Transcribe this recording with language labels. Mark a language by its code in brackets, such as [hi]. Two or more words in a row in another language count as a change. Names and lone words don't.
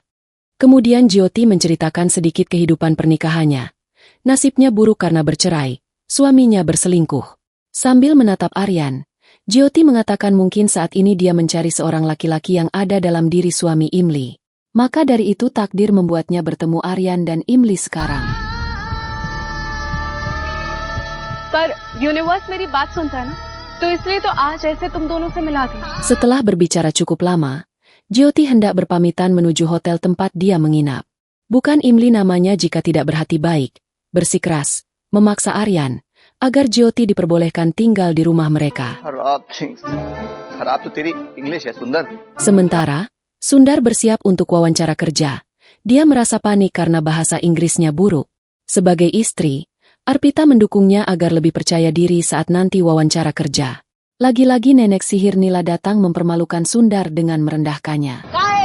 [id] Kemudian Jyoti menceritakan sedikit kehidupan pernikahannya. Nasibnya buruk karena bercerai, suaminya berselingkuh. Sambil menatap Aryan, Jyoti mengatakan mungkin saat ini dia mencari seorang laki-laki yang ada dalam diri suami Imli. Maka dari itu takdir membuatnya bertemu Aryan dan Imli sekarang. [hi] पर यूनिवर्स मेरी बात सुनता है ना, तो इसलिए तो आज ऐसे तुम दोनों से मिला दी. [id] Setelah berbicara cukup lama, Jyoti hendak berpamitan menuju hotel tempat dia menginap. Bukan Imli namanya jika tidak berhati baik, bersikeras, memaksa Aryan agar Jyoti diperbolehkan tinggal di rumah mereka. [hi] खराब तो तेरी इंग्लिश है सुंदर. [id] Sementara, Sundar bersiap untuk wawancara kerja. Dia merasa panik karena bahasa Inggrisnya buruk. Sebagai istri, Arpita mendukungnya agar lebih percaya diri saat nanti wawancara kerja. Lagi-lagi nenek sihir Nila datang mempermalukan Sundar dengan merendahkannya.